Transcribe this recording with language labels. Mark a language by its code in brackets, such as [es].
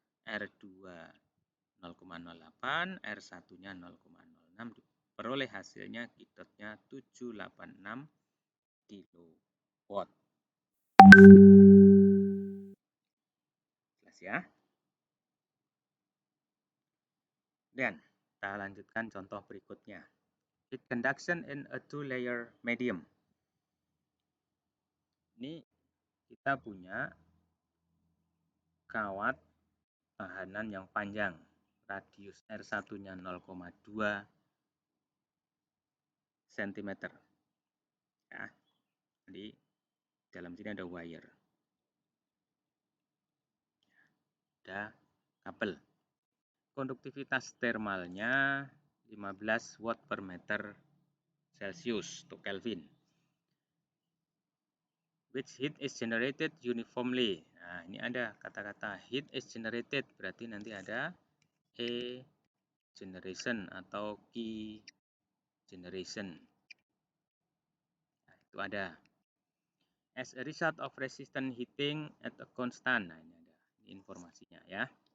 [id] R2 0,08, R1-nya 0,06, diperoleh hasilnya kidotnya 786 kilowatt. Jelas ya? Dan kita lanjutkan contoh berikutnya. [en] Heat conduction in a two-layer medium. [id] Ini kita punya kawat tahanan yang panjang, radius R1-nya 0,2 cm. Ya. Jadi dalam sini ada wire. Ada kabel. Konduktivitas termalnya 15 watt per meter Celsius atau Kelvin. [en] Which heat is generated uniformly. [id] Nah, ini ada kata-kata [en] heat is generated, [id] berarti nanti ada E generation atau Q generation. Nah, itu ada. [en] As a result of resistant heating at a constant. [id] Nah, ini ada informasinya ya.